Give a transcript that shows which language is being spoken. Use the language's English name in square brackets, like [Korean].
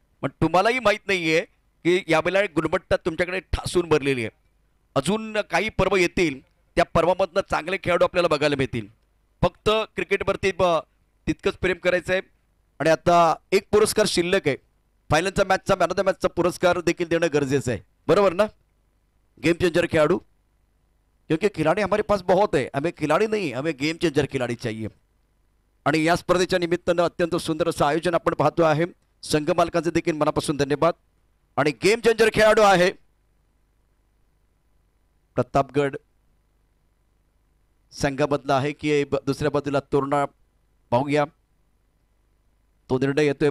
[Marathi] पण तुम्हालाही माहीत नाही आहे की यावेळेला गुणवत्ता तुमच्याकडे ठासून भरलेली आहे. अजून काही पर्व येतील, त्या पर्वामधनं चांगले खेळाडू आपल्याला बघायला मिळतील. फक्त क्रिकेटवरती तितकंच प्रेम करायचं आहे. आणि आता एक पुरस्कार शिल्लक आहे, फायनलचा मॅचचा मॅन ऑफ द मॅचचा पुरस्कार देखील देणं गरजेचं आहे, बरोबर ना? [Hindi] गेम चेंजर खिलाड़ू, क्योंकि खिलाड़ी हमारे पास बहुत है, हमें खिलाड़ी नहीं, हमें गेम चेंजर खिलाड़ी चाहिए. [Marathi] आणि या स्पर्धेच्या निमित्तानं अत्यंत सुंदर असं आयोजन आपण पाहतो आहे. संघ मालकांचे देखील मनापासून धन्यवाद. आणि गेम चेंजर खेळाडू आहे प्रतापगड संघामधला आहे की दुसऱ्या बाजूला तोरणा, पाहूया तो निर्णय येतोय.